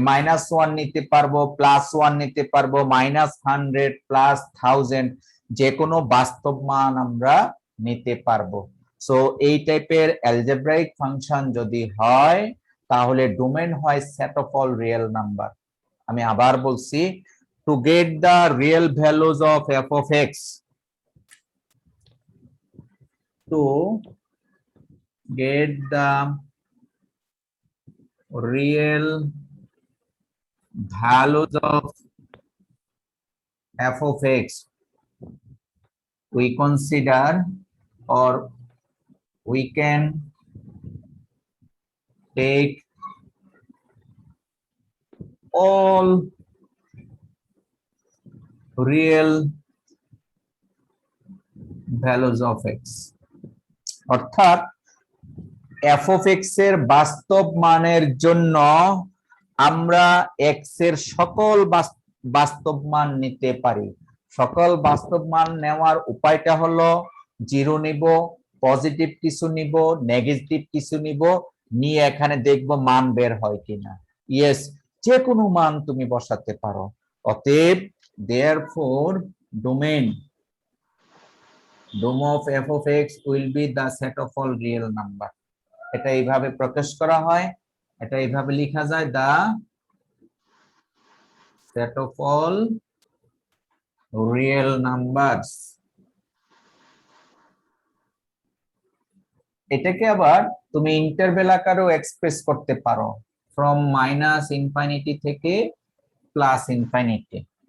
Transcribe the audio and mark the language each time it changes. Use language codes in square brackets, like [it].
[bn] -1 নিতে পারবো, +1 নিতে পারবো, -100 +1000 যে কোনো বাস্তব মান আমরা নিতে পারবো। সো এই টাইপের অ্যালজেব্রাইক ফাংশন যদি হয় তাহলে ডোমেইন হয় set of all real number. আমি আবার বলছি, [en] to get the real values of f of x, to get the real values of f of x, we consider or we can take all real values of x, [bn] অর্থাৎ f of x এর বাস্তব মানের জন্য আমরা x এর সকল বাস্তব মান নিতে পারি। সকল বাস্তব মান নেওয়ার উপায়টা হলো 0 নিব, পজিটিভ কিছু নিব, নেগেটিভ কিছু নিব, নিয়ে এখানে দেখব মান বের হয় কিনা। ইয়েস, যে কোনো মান তুমি বসাতে পারো। অতএব [en] therefore domain of f of x will be the set of all real number. [bn] এটা এইভাবে প্রকাশ করা হয়, এটা এইভাবে লেখা যায়, [en] the set of all real numbers। [bn] এটাকে আবার তুমি ইন্টারভ্যাল আকারেও এক্সপ্রেস করতে পারো, ফ্রম -ইনফিনিটি থেকে +ইনফিনিটি।